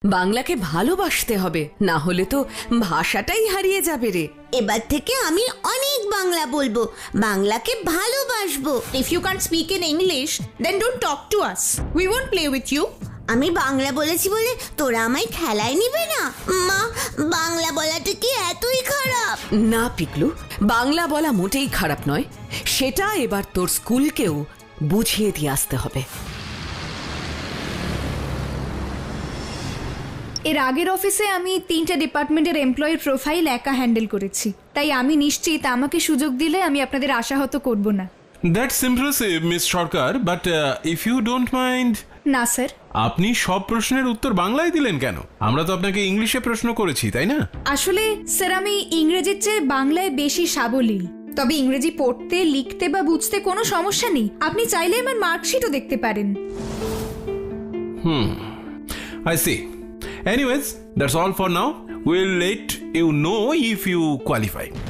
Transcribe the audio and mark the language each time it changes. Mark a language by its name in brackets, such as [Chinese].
[Bangla] বাংলাকে ভালোবাসতে হবে, না হলে তো ভাষাটাই হারিয়ে যাবে রে। এবার থেকে আমি অনেক বাংলা বলবো, বাংলাকে ভালোবাসবো। [English] If you can't speak in English, then don't talk to us. We won't play with you. [Bangla] আমি বাংলা বলেছি বলে তোরা আমায় খেলায় নিবে না? মা, বাংলা বলাটা কি এতই খারাপ? না পিকলু, বাংলা বলা মোটেই খারাপ নয়, সেটা এবার তোর স্কুলকেও বুঝিয়ে দিয়ে আসতে হবে। এর আগের অফিসে আমি 3টে ডিপার্টমেন্টের এমপ্লয়ির প্রোফাইল একা হ্যান্ডেল করেছি, তাই আমি নিশ্চিত আমাকে সুযোগ দিলে আমি আপনাদের আশাহত করব না। [English] That's impressive miss Sarkar, but if you don't mind. [Bangla] না স্যার। আপনি সব প্রশ্নের উত্তর বাংলায় দিলেন কেন? আমরা তো আপনাকে ইংলিশে প্রশ্ন করেছি, তাই না? আসলে স্যার আমি ইংরেজির চেয়ে বাংলায় বেশি সাবলীল, তবে ইংরেজি পড়তে লিখতে বা বুঝতে কোনো সমস্যা নেই। আপনি চাইলে আমার মার্কশিটও দেখতে পারেন। [English] I see. Anyways, that's all for now. We'll let you know if you qualify.